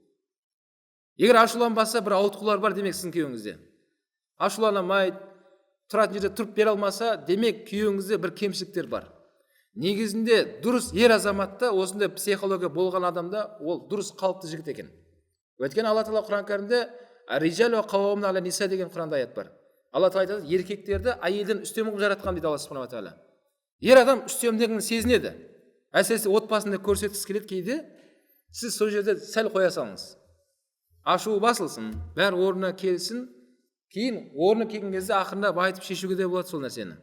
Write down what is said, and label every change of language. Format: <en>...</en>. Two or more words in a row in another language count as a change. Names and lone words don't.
<kk>Егер ашуланбаса, бір ауытқулар бар демек сіздің күйеуіңізде. Ашуланамайды, тұратын жерде тұрып бере алмаса, демек күйеуіңізде бір кемшіліктер бар. Негізінде дұрыс ер азаматта осындай психология болған адамда ол дұрыс қалыпты жігіт екен. Өйткені Алла Тағала Құран кәрімде</kk> <ar>«الرجال قوامون على النساء»</ar> <kk>деген Құранда аят бар. Алла Тағала айтады, еркектерді әйелден үстем қылып жаратқан дейді Алла Субханала Тағала. Ер адам үстемдігін сезінеді. Әсіресе отбасында көрсеткісі келеді кейде, сіз сол жерде сәл қоя салыңыз. Ашуы басылсын, бәрі орнына келсін, кейін орны келген кезде ақырында айтып шешуге де болады сол нәрсені.</kk>